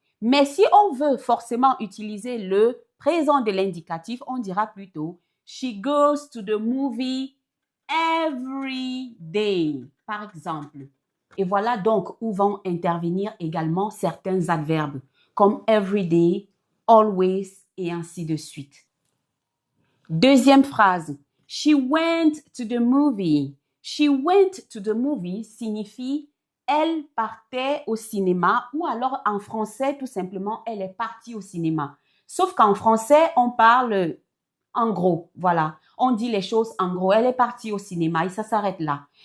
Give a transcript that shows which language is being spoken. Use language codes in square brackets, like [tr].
[fr] Mais si on veut forcément utiliser le présent de l'indicatif, on dira plutôt [en] she goes to the movie every day, [fr] par exemple. Et voilà donc où vont intervenir également certains adverbes, comme every day, always, et ainsi de suite. Deuxième phrase, [en] she went to the movie. She went to the movie [fr] signifie elle partait au cinéma ou alors en français, tout simplement, elle est partie au cinéma. Sauf qu'en français, on parle en gros, voilà. On dit les choses en gros. Elle est partie au cinéma et ça s'arrête là.